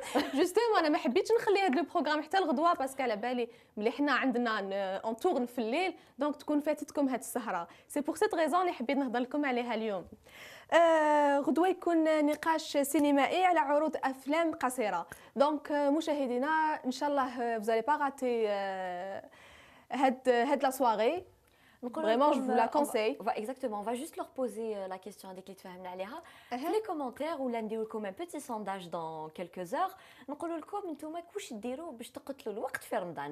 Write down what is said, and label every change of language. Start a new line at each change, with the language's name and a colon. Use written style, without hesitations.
Arabic: جوستومون انا ما حبيتش نخلي هذا البروغرام حتى الغدوه باسكو على بالي ملي حنا عندنا اون تورن في الليل دونك تكون فاتتكم هذه السهره. سي بور سيت ريزون اللي حبيت نهضر لكم عليها اليوم. غدوه يكون نقاش سينمائي على عروض افلام قصيره. دونك مشاهدينا ان شاء الله
French: vous allez pas rater
Arabic: هاد لا سواري.
French: Vraiment, je vous la conseille. Exactement, on va juste leur poser la question dès qu'ils
Arabic: تفهمنا عليها.
French: في les commentaires
Arabic: ولا نديرو لكم
French: un petit sondage dans quelques heures.
Arabic: نقولوا لكم نتوما واش ديروا باش تقتلوا الوقت في رمضان.